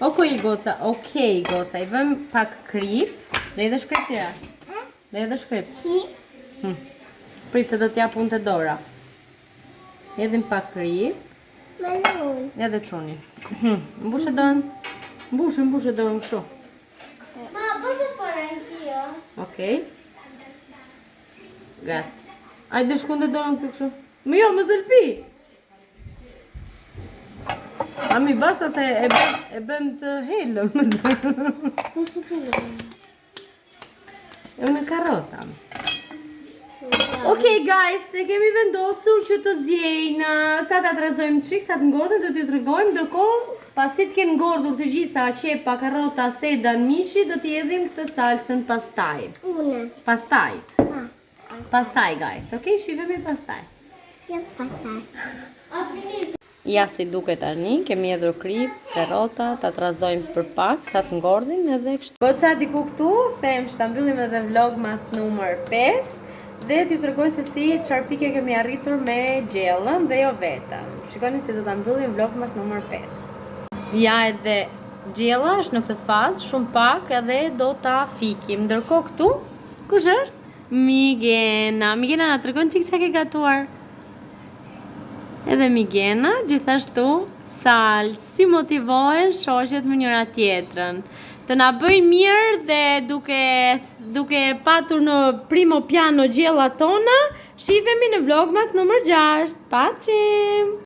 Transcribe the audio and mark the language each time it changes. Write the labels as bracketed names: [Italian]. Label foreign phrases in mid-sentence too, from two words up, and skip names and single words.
[Albanian] Okej, goca, i vëm pak krip. Le edhe shkrip tira. Le edhe shkrip. Si? Prit se do t'ja punë të dora. Edhim pak krip. Me lun. Edhe çuni. Mbushë dorën. Mbushë dorën kështu. [Italian] Ma, posso fare anch'io? [Albanian] Okej. Grazie. Hajde shkunde dorën këtu kështu. Më jo, më zëlpi. Ami, basta se e bëm të helëm. Po si punë? E me karrota. Okej, guys, e kemi vendosur që të zjejnë, sa ta trazojmë çik, sa të ngordhen, do t'ju tregojmë, ndërkohë, pasi të kenë ngordhur të gjitha qepa, karrota, sedan, mishi, do t'i hedhim këtë salsën pastaj. Pastaj. Pastaj, guys, okej, shifemi pastaj. Si pasaj. [Italian] Ha finito. [Albanian] Ja si duket tani, kemi hedhur krip, karrota, ta trazojmë për pak, sa të ngordhin edhe kështu. Goca diku këtu, them që ta mbyllim edhe vlogmas numër 5. Dhe t'ju tregoj se si çfarë pike kemi arritur me gjellën dhe jo vetëm. Shikoni si do ta mbyllim vlogmas numër 5. Ja edhe gjella është në këtë fazë, shumë pak edhe do ta fikim. Ndërkohë këtu, kush është? Migena. Migena na tregon çka ke gatuar. Edhe Migena, gjithashtu Sal, si motivohen shoqet me njëra tjetrën. Të na bëjnë mirë dhe duke patur në [Italian] primo piano [Albanian] gjellat tona, shifemi në vlogmas numër 6. Paqim!